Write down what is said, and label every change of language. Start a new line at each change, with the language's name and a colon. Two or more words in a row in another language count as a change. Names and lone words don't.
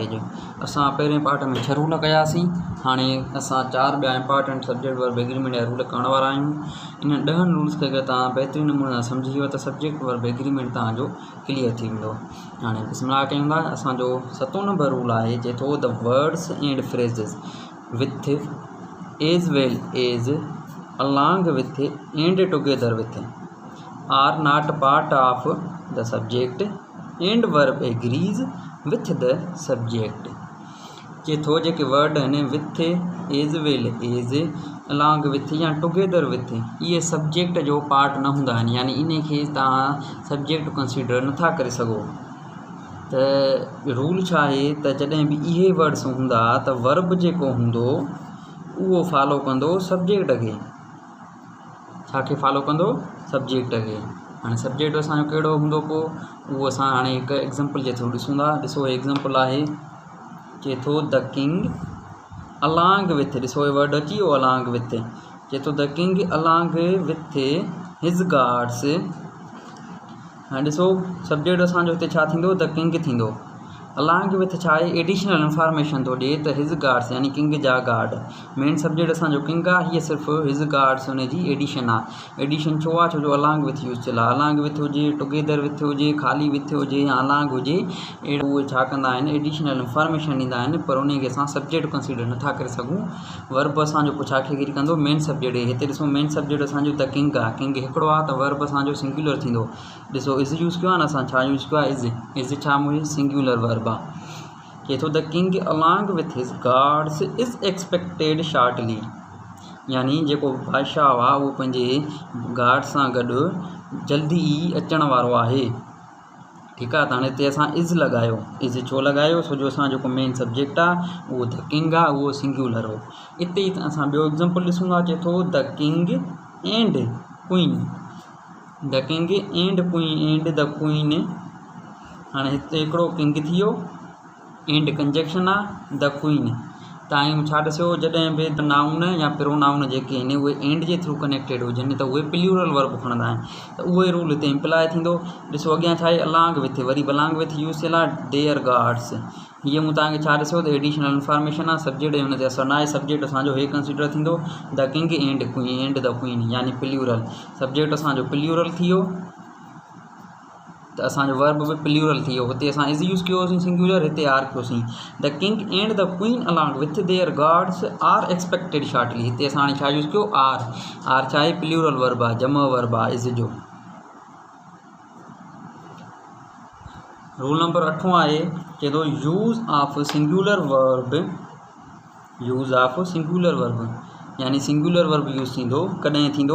Sindhi: जो असां पहिरें पार्ट में 6 रूल कयासीं, हाणे असां 4 ॿिया
English: important subject verb agreement
Sindhi: जा रूल करण वारा आहियूं। इन 10 रूल्स खे अगरि तव्हां बहितरीन नमूने सां सम्झी वियो त
English: subject verb agreement
Sindhi: तव्हांजो क्लियर थी वेंदो। हाणे बिस्मिल्लाह कयूं था।
English: असांजो 7 नंबर रूल आहे, चए थो The words and phrases with as well as along with and together with are not part of the subject and verb agrees with the subject एंड वर्ब एग्रीज़ विथ द सब्जेक्ट।
Sindhi: चए थो जेके वर्ड आहिनि
English: with as well as along with
Sindhi: या
English: together with,
Sindhi: इहे सब्जेक्ट जो पार्ट न हूंदा आहिनि, यानी इन खे तव्हां सब्जेक्ट कंसीडर नथा करे सघो। त रूल छा आहे त जॾहिं बि इहे वर्ड्स हूंदा त वर्ब जेको हूंदो उहो फॉलो कंदो सब्जेक्ट खे। छा खे फॉलो कंदो? सब्जेक्ट खे। हाणे सब्जेक्ट असांजो कहिड़ो हूंदो पोइ उहो असां हाणे हिकु एग्ज़ाम्पल जे थ्रू ॾिसूं था। ॾिसो एग्ज़ाम्पल आहे, चए थो
English: the king along with,
Sindhi: ॾिसो हे वर्ड अची वियो
English: along with. चए थो the king along with his guards.
Sindhi: हाणे ॾिसो सब्जेक्ट असांजो हिते छा थींदो?
English: the king
Sindhi: थींदो।
English: along with
Sindhi: छा आहे?
English: additional information
Sindhi: थो ॾिए त
English: his guards
Sindhi: यानी किंग जा गार्ड।
English: main subject
Sindhi: असांजो किंग आहे, हीअ सिर्फ़ु
English: his guards
Sindhi: हुन जी एडिशन आहे। एडिशन छो आहे? छो जो
English: along with use
Sindhi: थियल आहे।
English: along with
Sindhi: हुजे,
English: together with
Sindhi: हुजे, ख़ाली विथ हुजे या अलॉन्ग हुजे, अहिड़ो उहे छा कंदा आहिनि?
English: additional information
Sindhi: ॾींदा आहिनि, पर उन खे असां सब्जेक्ट कंसीडर नथा करे सघूं। वर्ब असांजो पोइ छा खे गिरी कंदो?
English: main subject.
Sindhi: हिते ॾिसो
English: main subject
Sindhi: असांजो
English: the king
Sindhi: आहे, किंग हिकिड़ो आहे, त वर्ब असांजो सिंगुलर थींदो। ॾिसो इज़ यूज़ कयो आहे न, असां छा यूज़ कयो आहे? इज़ छा मुंहिंजी
English: singular verb
Sindhi: आहे। चए थो
English: the king along with his guards is expected shortly,
Sindhi: यानी जेको बादशाह आहे उहो पंहिंजे गार्ड सां गॾु जल्दी ई अचण वारो आहे। ठीकु आहे। त हाणे हिते असां इज़ लॻायो। इज़ छो लॻायो? छो जो असां जेको मेन सब्जेक्ट आहे उहो
English: the king
Sindhi: आहे, उहो सिंगुलर हो। हिते ई असां ॿियो एग्ज़ाम्पल ॾिसूं था।
English: चए थो the king and queen, the king and queen, and the queen.
Sindhi: हाणे हिते हिकिड़ो किंग थी वियो,
English: and conjunction
Sindhi: आहे,
English: the queen.
Sindhi: तव्हां छा ॾिसो, जॾहिं बि
English: the noun
Sindhi: या प्रोनाउन जेके आहिनि उहे एंड जे थ्रू कनेक्टेड हुजनि त उहे
English: plural verb
Sindhi: खणंदा आहिनि, त उहे रूल हिते इम्प्लाए थींदो। ॾिसो अॻियां छा आहे?
English: along with,
Sindhi: वरी
English: along with
Sindhi: यूज़ थियल आहे
English: their guards.
Sindhi: हीअ मूं तव्हांखे छा ॾिसो त
English: additional information
Sindhi: आहे, सब्जेक्ट हुन ते असर न आहे। सब्जेक्ट असांजो हे कंसीडर थींदो
English: the king and queen, and the queen,
Sindhi: यानी प्लूरल। सब्जेक्ट असांजो प्लूरल थी वियो त असांजो वर्ब बि प्लूरल थी वियो। हिते असां इज़ यूज़ कयोसीं सिंगुलर, हिते आर कयोसीं।
English: the king and the queen along with their guards are expected shortly.
Sindhi: हिते असां हाणे छा यूज़ कयो? आर। आर छा आहे?
English: plural verb
Sindhi: आहे, जमा वर्ब आहे इज़ जो।
English: rule number
Sindhi: 8 आहे, चए थो
English: use of singular verb, use of singular verb
Sindhi: यानी
English: singular verb use
Sindhi: थींदो कॾहिं थींदो?